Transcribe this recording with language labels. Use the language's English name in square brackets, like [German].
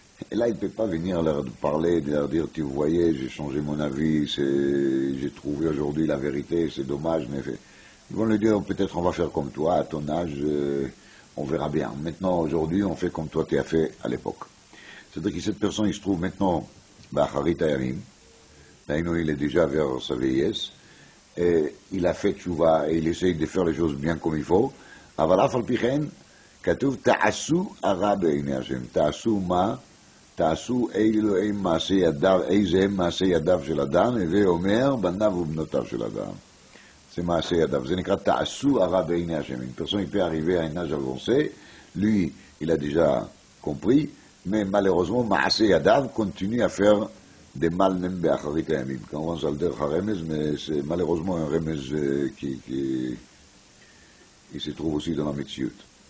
[French] Et là, il ne peut pas venir leur parler, de leur dire, tu voyais, j'ai changé mon avis, j'ai trouvé aujourd'hui la vérité, c'est dommage, mais ils vont lui dire, peut-être on va faire comme toi, à ton âge, on verra bien. Maintenant, aujourd'hui, on fait comme toi tu as fait à l'époque. C'est-à-dire que cette personne, il se trouve maintenant, Ba'acharit Hayamim, il est déjà vers sa vieillesse, et il a fait tchouva, et il essaye de faire les choses bien comme il faut. [Hebrew] אבל אף על פי כן, כתוב, תעשו הרע בעיני השם. תעשו מה? תעשו אילו הם מעשי ידיו, איזה הם מעשי ידיו של אדם, הווה אומר, בניו ובנותיו של אדם. [French] C'est [Hebrew] מעשי ידיו. זה נקרא, תעשו הרע בעיני השם. [French] Une personne, il peut arriver à un âge avancé, lui, il a déjà compris, mais malheureusement, מעשי ידיו continue à faire des mal même באחרית הימים. [Hebrew] כמובן זה על דרך הרמז, [French] mais c'est malheureusement un רמז qui se trouve aussi dans la métioute.